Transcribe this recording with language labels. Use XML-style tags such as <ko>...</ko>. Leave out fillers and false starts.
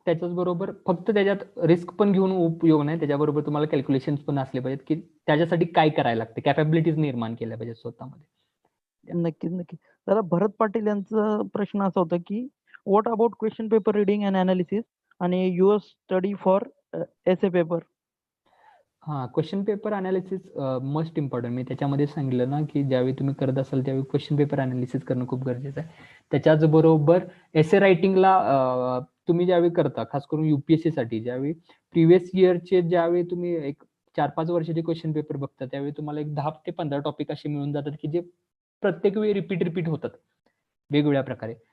<mr>त्याच्याच बरोबर फक्त त्याच्यात रिस्क पण घेऊन उपयोग नाही, त्याच्याबरोबर तुम्हाला कॅल्क्युलेशन पण असले पाहिजेत की त्याच्यासाठी काय करायला लागते, कॅपॅबिलिटीज निर्माण केल्या पाहिजेत स्वतःमध्ये. नक्कीच नक्की. दादा भरत पाटील यांचा प्रश्न असा होता की</mr> <en>What about question paper reading and analysis आणि your study for essay paper. Question paper analysis most important.</en> <mr>मी त्याच्यामध्ये सांगितलं ना की ज्यावेळी तुम्ही करत असाल त्यावेळी क्वेश्चन पेपर अनालिसिस करणं खूप गरजेचं आहे. त्याच्याच बरोबर एसे रायटिंगला तुम्ही ज्यावेळी करता, खास करून युपीएससी साठी, ज्यावेळी प्रिव्हियस इयरचे ज्यावेळी तुम्ही एक 4-5 वर्षाचे क्वेश्चन पेपर बघता त्यावेळी तुम्हाला एक 10 ते 15 टॉपिक असे मिळून जातात की जे प्रत्येक वेळी रिपीट होतात वेगवेगळ्या प्रकारे.</mr>